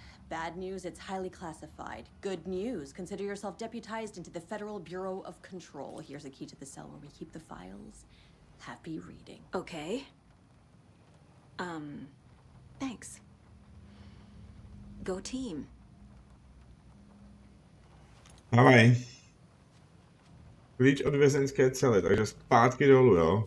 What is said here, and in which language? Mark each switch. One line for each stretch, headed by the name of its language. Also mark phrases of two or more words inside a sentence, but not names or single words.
English: Bad news, it's highly classified. Good news, consider yourself deputized into the Federal Bureau of Control. Here's a key to the cell where we keep the files. Happy reading. Okay. Thanks. Go team.
Czech: Ahoj. Klíč od vězeňské cely, takže zpátky dolů, jo?